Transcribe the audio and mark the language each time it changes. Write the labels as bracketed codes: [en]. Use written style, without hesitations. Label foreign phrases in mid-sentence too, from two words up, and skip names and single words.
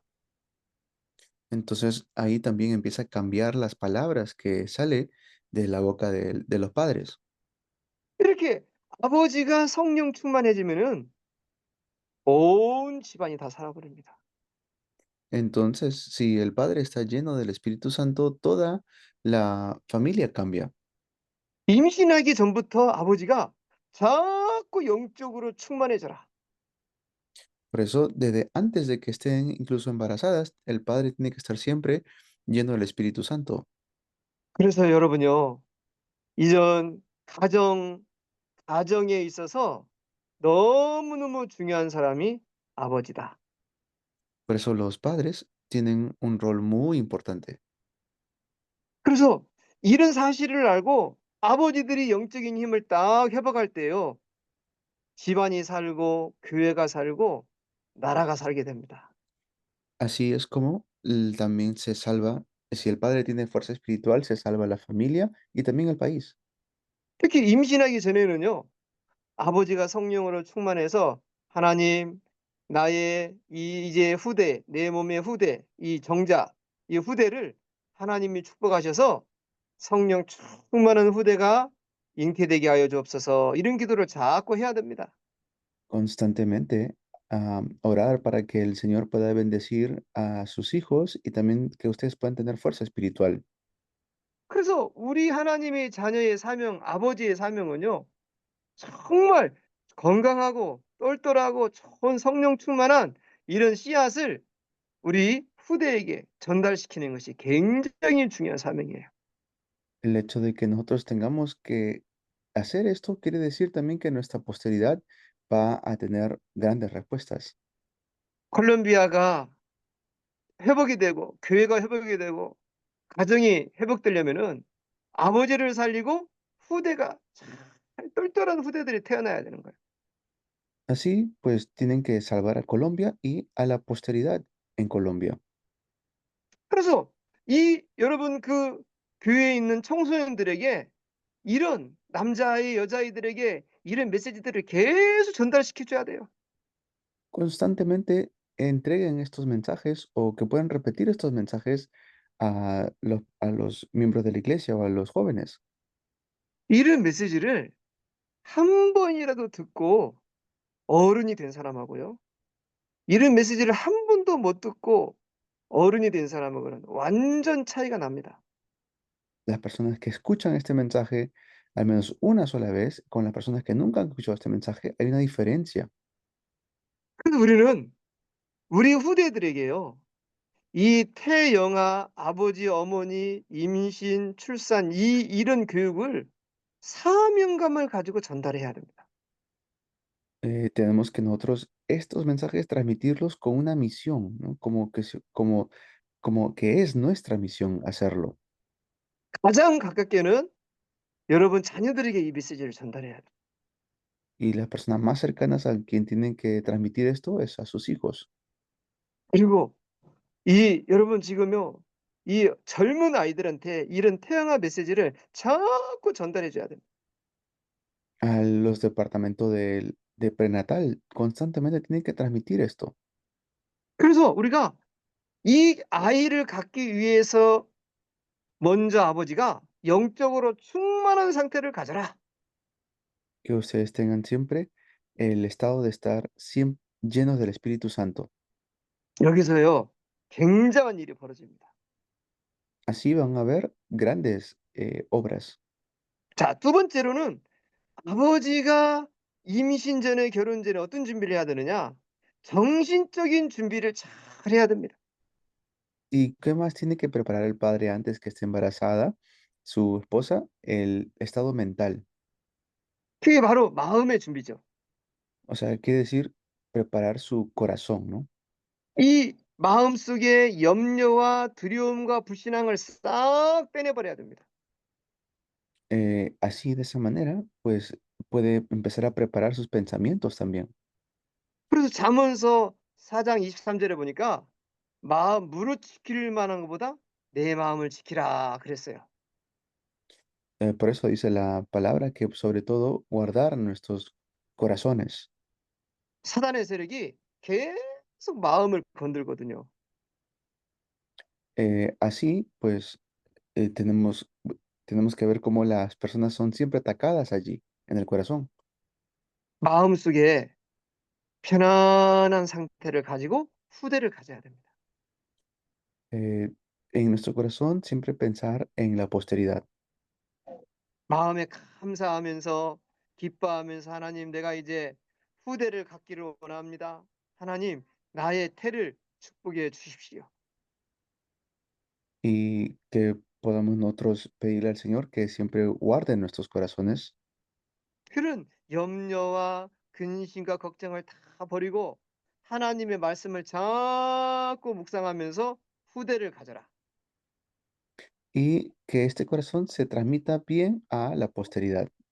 [es] Entonces ahí también empieza a cambiar las palabras que sale de la boca de los padres. [ko] 이렇게 아버지가 성령 충만해지면은 온 집안이 다 살아버립니다. [es] Entonces, si el padre está lleno del Espíritu Santo, toda la familia cambia. [ko] 임신하기 전부터 아버지가 자꾸 영적으로 충만해져라. [es] Por eso, desde antes de que estén incluso embarazadas, el padre tiene que estar siempre lleno del Espíritu Santo. [ko] 그래서 여러분요. 이전 가정에 있어서 너무너무 중요한 사람이 아버지다. [es] Por eso los padres tienen un rol muy importante. [ko] 그래서 이런 사실을 알고 아버지들이 영적인 힘을 딱 회복할 때요. 집안이 살고 교회가 살고 나라가 살게 됩니다. [es] Así es como también se salva, si el padre tiene fuerza espiritual, se salva la familia y también el país. [ko] 특히 임신하기 전에는요. 아버지가 성령으로 충만해서 하나님 나의 이제 후대 내 몸의 후대 이 정자 이 후대를 하나님이 축복하셔서 성령 충만한 후대가 잉태되게 하여 주옵소서 이런 기도를 자꾸 해야 됩니다. [es] Constantemente orar para que el Señor pueda bendecir a sus hijos y también que ustedes puedan tener fuerza espiritual. [ko] 그래서 우리 하나님의 자녀의 사명 아버지의 사명은요. 정말 건강하고 똘똘하고 좋은 성령 충만한 이런 씨앗을 우리 후대에게 전달시키는 것이 굉장히 중요한 사명이에요. [es] El hecho de que nosotros tengamos que hacer esto quiere decir también que nuestra posteridad va a tener grandes respuestas. [ko] 콜롬비아가 회복이 되고 교회가 회복이 되고 가정이 회복되려면은 아버지를 살리고 후대가 잘 똘똘한 후대들이 태어나야 되는 거예요. [es] Así, pues tienen que salvar a Colombia y a la posteridad en Colombia. [ko] 그래서 이 여러분 그 교회에 있는 청소년들에게 이런 남자아이, 여자아이들에게 이런 메시지들을 계속 전달시켜 줘야 돼요. [es] Constantemente entreguen estos mensajes o que puedan repetir estos mensajes a los miembros de la iglesia o a los jóvenes. [ko] 이런 메시지를 한 번이라도 듣고 어른이 된 사람하고요. 이런 메시지를 한 번도 못 듣고 어른이 된 사람하고는 완전 차이가 납니다. [es] Las personas que escuchan este mensaje al menos una sola vez, con las personas que nunca han escuchado este mensaje, hay una diferencia. [ko] 그래서 우리는 우리 후대들에게요. 이 태영아, 아버지, 어머니, 임신, 출산 이런 교육을 사명감을 가지고 전달해야 됩니다. [es] Tenemos que nosotros estos mensajes transmitirlos con una misión, ¿no? Como que es nuestra misión hacerlo. [ko] 가장 가깝게는 여러분 자녀들에게 이 메시지를 전달해야 돼요. [es] Y las personas más cercanas a quien tienen que transmitir esto es a sus hijos. [ko] 그리고 이 여러분 지금요. 이 젊은 아이들한테 이런 태영아 메시지를 자꾸 전달해 줘야 됩니다. [es] A los departamentos de prenatal constantemente tienen que transmitir esto. [ko] 그래서 우리가 이 아이를 갖기 위해서 먼저 아버지가 영적으로 충만한 상태를 가져라. [es] Que ustedes tengan siempre el estado de estar llenos del Espíritu Santo. [ko] 여기서요. 굉장한 일이 벌어집니다. [es] Así van a haber grandes obras. [ko] 자, 두 번째로는 아버지가 임신 전에 결혼 전에 어떤 준비를 해야 되느냐? 정신적인 준비를 잘 해야 됩니다. [es] ¿Y qué más tiene que preparar el padre antes que esté embarazada, su esposa? El estado mental. [ko] 그게 바로 마음의 준비죠. [es] O sea, quiere decir preparar su corazón, ¿no? [ko] 이 마음속에 염려와 두려움과 불신앙을 싹 빼내 버려야 됩니다. [es] Así, de esa manera, pues puede empezar a preparar sus pensamientos también. [ko] 그래서 잠언서 4장 23 절에 보니까 "마음 무릇 지킬 만한 것보다 내 마음을 지키라." 그랬어요. [es] Por eso dice la palabra que sobre todo guardar nuestros corazones. [ko] 사단의 세력이 계속 마음을 건들거든요. [es] Así, pues tenemos que ver cómo las personas son siempre atacadas allí, en el corazón. [ko] 마음속에 편안한 상태를 가지고 후대를 가져야 됩니다. [es] Eh, en nuestro corazón siempre pensar en la posteridad. [ko] 마음에 감사하면서 기뻐하면서 "하나님 내가 이제 후대를 갖기를 원합니다. 하나님 나의 태를 축복해 주십시오." [es] Y que podamos nosotros pedirle al Señor que siempre guarde nuestros corazones [ko] 그런 염려와 근심과 걱정을 다 버리고 하나님의 말씀을 자꾸 묵상하면서 후대를 가져라. [es] y que este corazón se transmita bien a la posteridad.